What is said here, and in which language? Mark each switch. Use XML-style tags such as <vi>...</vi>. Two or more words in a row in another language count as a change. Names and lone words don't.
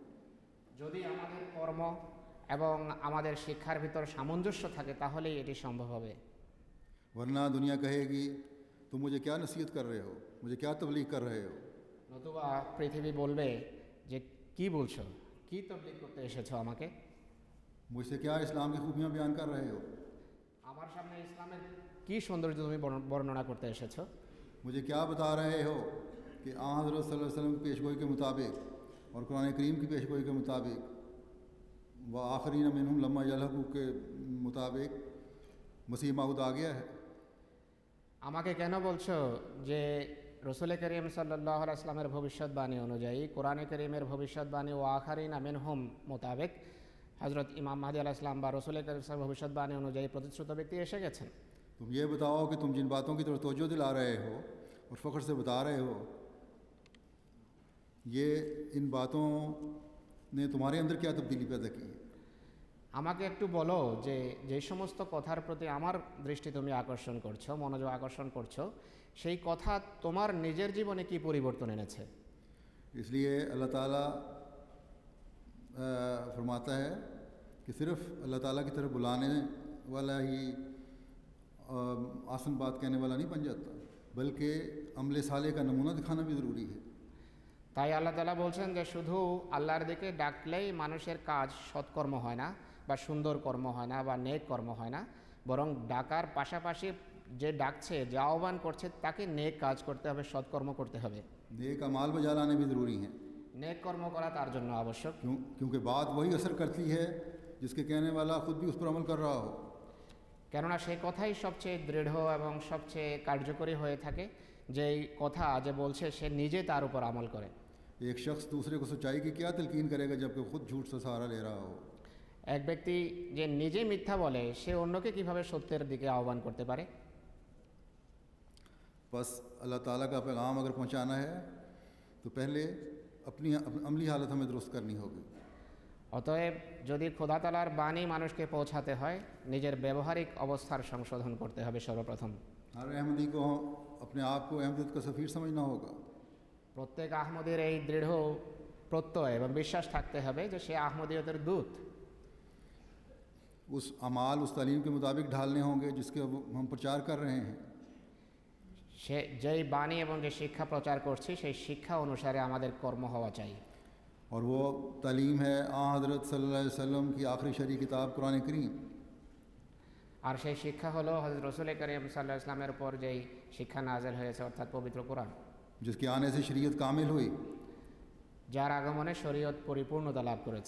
<bn>যদি আমাদের কর্ম এবং আমাদের শিক্ষার ভিতর সামঞ্জস্য থাকে তাহলেই এটি সম্ভব হবে.</bn> <ur>ورنہ دنیا کہے گی تم مجھے کیا نصیحت کر رہے ہو, مجھے کیا تبلیغ کر رہے ہو.</ur> <bn>নতুবা পৃথিবী বলবে যে কি বলছো, কি তবলিগ করতে এসেছো আমাকে,</bn> <ur>مجھ سے کیا اسلام کی خوبیاں بیان کر رہے ہو,</ur> <bn>আমার সামনে ইসলামের কি সৌন্দর্য তুমি বর্ণনা করতে এসেছো,</bn> <ur>مجھے کیا بتا رہے ہو کہ آن حضرت</ur> <ar>صلی اللہ علیہ وسلم</ar> <ur>کی پیشگوئی کے مطابق اور قرآن کریم کی پیشگوئی کے مطابق</ur> <ar>و آخرین منہم لما یلحقوا</ar> <ur>کے مطابق مسیح موعود آ گیا ہے.</ur> <bn>আমাকে কেন বলছো যে রসুল করিম</bn> <ar>صلى الله عليه وسلم</ar> <bn>ভবিষ্যৎবাণী অনুযায়ী কোরআনে করিমের ভবিষ্যৎবাণী</bn> <ar>وآخرين منهم</ar> <bn>মোতাবেক হযরত ইমাম মাহদী</bn> <ar>عليه السلام</ar> <bn>বা রসুল করিম সাল্লাল্লাহু ভবিষ্যৎবাণী অনুযায়ী প্রতিশ্রুত ব্যক্তি এসে গেছেন.</bn> <ur>تم یہ بتاؤ کہ تم جن باتوں کی طرف توجہ دلا رہے ہو اور فخر سے بتا رہے ہو, یہ ان باتوں نے تمہارے اندر کیا تبدیلی پیدا کی ہے.</ur> <bn>আমাকে একটু বলো যে যে সমস্ত কথার প্রতি আমার দৃষ্টি তুমি আকর্ষণ করছো, মনোযোগ আকর্ষণ করছো, সেই কথা তোমার নিজের জীবনে কি পরিবর্তন এনেছে.</bn> <ur>اس لیے اللہ تعالیٰ فرماتا ہے کہ صرف اللہ تعالیٰ کی طرف بلانے والا ہی آسن بات کہنے والا نہیں بن جاتا, بلکہ عمل صالح کا نمونہ دکھانا بھی ضروری ہے.</ur> <bn>তাই আল্লাহ তাআলা বলছেন যে শুধু আল্লাহর দিকে ডাকলেই মানুষের কাজ সৎকর্ম হয় না বা সুন্দর কর্ম হয় না বা নেক কর্ম হয় না, বরং ডাকার পাশাপাশি যে ডাকছে, যে আহ্বান করছে তাকে নেক কাজ করতে হবে, সৎকর্ম করতে হবে.</bn> <ur>نیک اعمال بجا لانے بھی ضروری ہیں,</ur> <bn>নেক কর্ম করা তার জন্য আবশ্যক.</bn> <ur>کیونکہ بات وہی اثر کرتی ہے جس کے کہنے والا خود بھی اس پر عمل کر رہا ہو.</ur> <bn>কেননা সেই কথাই সবচেয়ে দৃঢ় এবং সবচেয়ে কার্যকরী হয়ে থাকে যেই কথা যে বলছে সে নিজে তার উপর আমল করে.</bn> <ur>ایک شخص دوسرے کو سچائی کی کیا تلقین کرے گا جب کہ خود جھوٹ سے سہارا لے رہا ہو.</ur> <bn>এক ব্যক্তি যে নিজে মিথ্যা বলে সে অন্যকে কিভাবে সত্যের দিকে আহ্বান করতে পারে.</bn> <ur>بس اللہ تعالیٰ کا پیغام اگر پہنچانا ہے تو پہلے اپنی عملی حالت ہمیں درست کرنی ہوگی.</ur> <bn>অতএব যদি খোদা তাআলার বাণী মানুষকে পৌঁছাতে হয় নিজের ব্যবহারিক অবস্থার সংশোধন করতে হবে সর্বপ্রথম.</bn> <ur>ہر احمدی کو اپنے آپ کو احمدیت کا سفیر سمجھنا ہوگا.</ur> <bn>প্রত্যেক আহমদীর এই দৃঢ় প্রত্যয় এবং বিশ্বাস থাকতে হবে যে সে আহমদীয়তের দূত.</bn> <ur>اس اعمال اس تعلیم کے مطابق ڈھالنے ہوں گے جس کے ہم پرچار کر رہے ہیں.</ur> <bn>সে যেই বাণী এবং যে শিক্ষা প্রচার করছি সেই শিক্ষা অনুসারে আমাদের কর্ম হওয়া চাই.</bn> <ur>اور وہ تعلیم ہے آن حضرت</ur> <ar>صلی اللہ علیہ وسلم</ar> <ur>کی آخری شرعی کتاب قرآن کریم.</ur> <bn>আর সেই শিক্ষা হলো হযরত রাসূল করিম</bn> <ar>صلى الله عليه وسلم</ar> <bn>উপর যেই শিক্ষা নাযিল হয়েছে অর্থাৎ পবিত্র কোরআন,</bn> <ur>جس کے آنے سے شریعت کامل ہوئی.</ur> <bn>যার আগমনে শরীয়ত পরিপূর্ণতা লাভ করেছে.</bn>